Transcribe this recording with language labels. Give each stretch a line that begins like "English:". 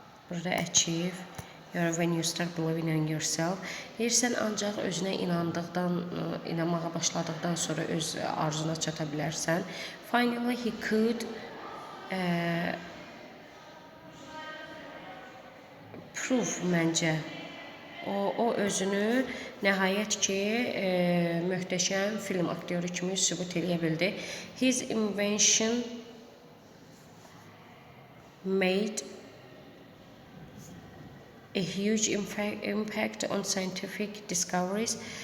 Azerbaijani: Burada
English: achieve when you start believing in yourself.
Azerbaijani: Deyirsən ancaq özünə inanmağa başladıqdan sonra öz arzuna çata bilərsən.
English: Finally he could proof
Azerbaijani: məncə. O özünü nəhayət ki möhtəşəm film aktyoru kimi sübut eləyə bildi.
English: His invention made a huge impact on scientific discoveries.